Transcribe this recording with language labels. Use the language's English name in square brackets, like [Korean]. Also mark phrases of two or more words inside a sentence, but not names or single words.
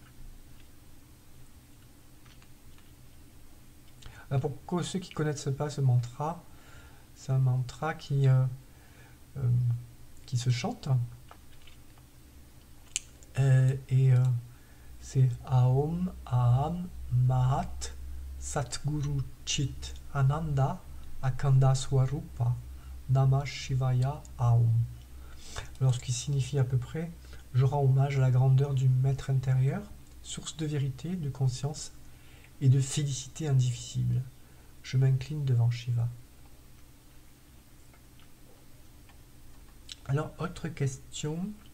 [French] Alors pour ceux qui ne connaissent pas ce mantra, c'est un mantra qui se chante. [Sanskrit] C'est ॐ अहं महत् सद्गुरु चित् आनन्द अखण्ड स्वरूप नमः शिवाय ॐ. [French] Alors ce qui signifie à peu près, je rends hommage à la grandeur du maître intérieur, source de vérité, de conscience et de félicité indivisible. Je m'incline devant Shiva. Alors, autre question.